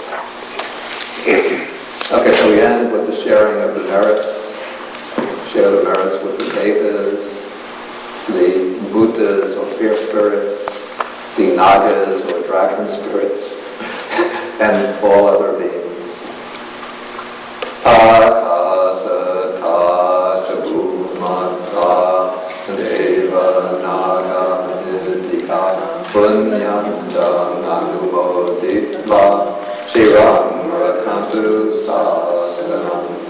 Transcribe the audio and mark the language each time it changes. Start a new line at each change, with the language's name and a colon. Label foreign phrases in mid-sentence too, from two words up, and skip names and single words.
English: Okay, so we end with the sharing of the merits. Share the merits with the devas, the Buddhas or pure spirits, the nagas or dragon spirits, and all other beings.
Pali: Akasata chabumata deva naga nidika punyantang anumoditva shivam rakantu sasanam.